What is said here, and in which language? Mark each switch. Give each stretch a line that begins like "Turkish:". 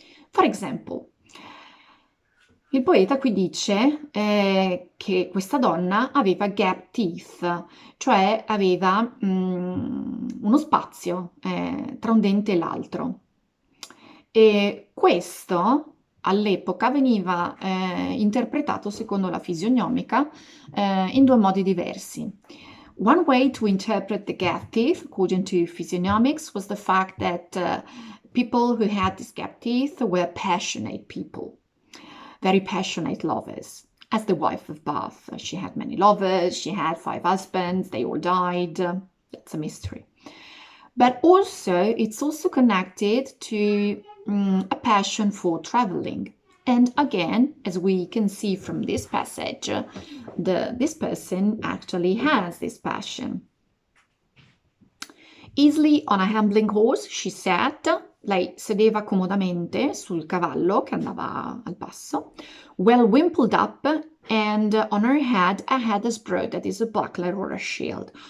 English: For example,
Italian: il poeta qui dice che questa donna aveva gap teeth, cioè aveva uno spazio tra un dente e l'altro. E questo all'epoca veniva interpretato secondo la fisionomica in 2 modi diversi.
English: One way to interpret the gap teeth, according to physiognomics, was the fact that people who had these gap teeth were passionate people. Very passionate lovers. As the wife of Bath, she had many lovers, she had 5 husbands, they all died. That's a mystery. But also, it's also connected to a passion for traveling. And again, as we can see from this passage, this person actually has this passion. Easily on a ambling horse, she sat.
Italian: Lei sedeva comodamente sul cavallo che andava al passo.
English: Well wimpled up, and on her head a head as broad that is a buckler or a shield.